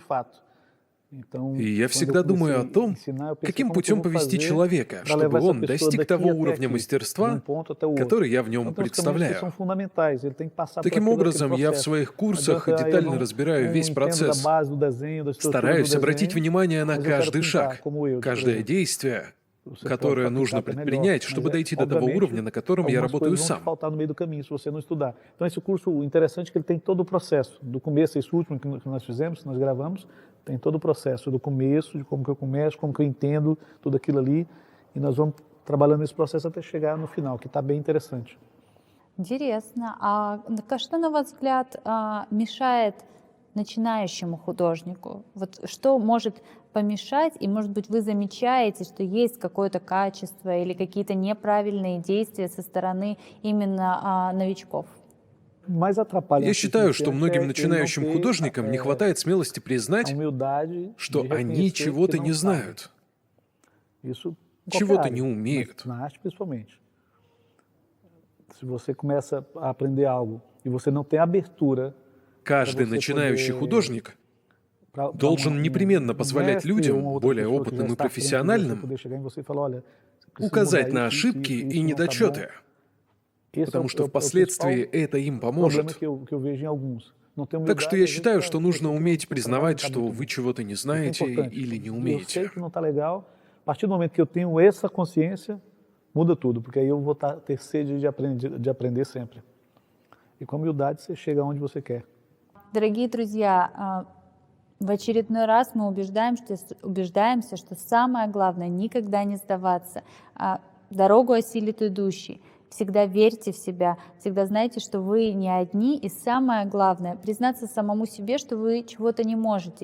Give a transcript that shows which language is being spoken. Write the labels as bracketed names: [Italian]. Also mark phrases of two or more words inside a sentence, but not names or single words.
[Russian] И я всегда думаю о том, каким путем повести человека, чтобы он достиг того уровня мастерства, который я в нем представляю. Таким образом, я в своих курсах детально разбираю весь процесс, стараюсь обратить внимание на каждый шаг, каждое действие, [Portuguese] você pode [Russian] которое нужно [Portuguese] fabricar até melhor. [Russian] предпринять, [Portuguese] Mas [Russian] чтобы дойти до того [Portuguese] obviamente, [Russian] уровня, на котором я [Portuguese] algumas [Russian] работаю [Portuguese] coisas vão te [Russian] сам. [Portuguese] faltar no meio do caminho se você não estudar. Então esse curso, o interessante é que ele tem todo o processo, do começo a esse último que nós fizemos, que nós gravamos, tem todo o processo do começo, de como que eu começo, como que eu entendo tudo aquilo ali, e nós vamos trabalhando esse processo até chegar no final, que está bem interessante. [Russian] Интересно. Что, на ваш взгляд, мешает начинающему художнику? Вот что может помешать, и, может быть, вы замечаете, что есть какое-то качество или какие-то неправильные действия со стороны именно новичков? [Portuguese] Mais atrapalha [Russian] Я [Portuguese] um [Russian] считаю, [Portuguese] artista [Russian] что [Portuguese] iniciante [Russian] многим [Portuguese] é ele não [Russian] начинающим [Portuguese] ter [Russian] художникам не хватает смелости [Portuguese] a [Russian] признать, [Portuguese] humildade [Russian] что [Portuguese] de [Russian] они [Portuguese] reconhecer [Russian] чего-то [Portuguese] que [Russian] не [Portuguese] não sabe. [Russian] знают, [Portuguese] Isso em qualquer [Russian] чего-то не [Portuguese] área, mas [Russian] умеют. [Portuguese] na arte principalmente. Se você começa a aprender algo e você não tem abertura [Russian] Каждый [Portuguese] você [Russian] начинающий [Portuguese] poder [Russian] художник [Portuguese] para [Russian] должен непременно позволять [Portuguese] mestre ou uma [Russian] людям, [Portuguese] outra [Russian] более [Portuguese] pessoa que já [Russian] опытным и [Portuguese] está à frente de você [Russian] профессиональным, [Portuguese] poder chegar em você e falar, olha, você precisa [Russian] указать [Portuguese] mudar [Russian] на [Portuguese] isso, isso, [Russian] ошибки [Portuguese] isso, [Russian] и [Portuguese] isso não está bom. [Russian] недочеты, [Portuguese] Esse é [Russian] потому что [Portuguese] o principal [Russian] впоследствии это им [Portuguese] problema [Russian] поможет. [Portuguese] que eu vejo em alguns. Não tem [Russian] Так что [Portuguese] humildade, [Russian] я [Portuguese] às vezes, [Russian] считаю, [Portuguese] para [Russian] что нужно [Portuguese] reconhecer que [Russian] уметь [Portuguese] o seu trabalho não [Russian] признавать, [Portuguese] está [Russian] что [Portuguese] muito [Russian] вы [Portuguese] bom. [Russian] чего-то не [Portuguese] Isso é [Russian] знаете [Portuguese] importante. [Russian] или не [Portuguese] Eu sei [Russian] умеете. [Portuguese] que não está legal. A partir do momento que eu tenho essa consciência, muda tudo, porque aí eu vou ter sede de aprender sempre. E com humildade você chega onde você quer. [Russian] Дорогие друзья, в очередной раз мы убеждаемся, что самое главное — никогда не сдаваться. Дорогу осилит идущий. Всегда верьте в себя, всегда знайте, что вы не одни. И самое главное — признаться самому себе, что вы чего-то не можете.